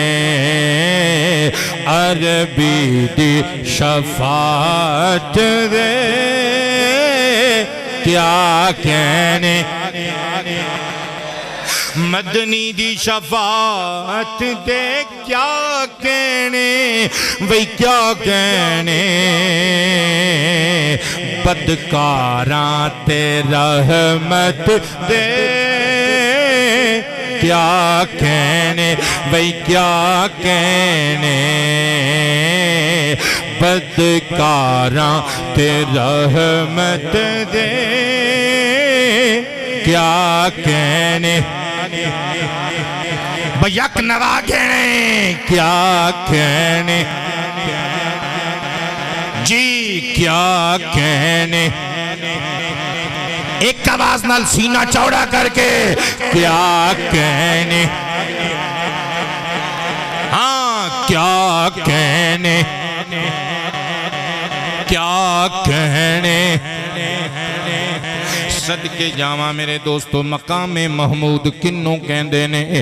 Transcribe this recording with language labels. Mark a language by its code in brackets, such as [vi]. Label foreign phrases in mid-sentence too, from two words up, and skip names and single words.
[pa] عربی دی شفاعت دے کیا کہنے مدنی دی شفاعت دے کیا کہنے وہی کیا کہنے بدکاراں تے رحمت دے کیا کہنے وہی کیا کہنے بدکاراں تے رحمت دے کیا کہنے بیک نوا کہنے کیا کہنے جی کیا کہنے ایک آواز نال سینہ چوڑا کر کے کیا کہنے ہاں کیا کہنے کیا کہنے صدقے جاواں میرے دوستو مقام محمود کنوں کہندے نے.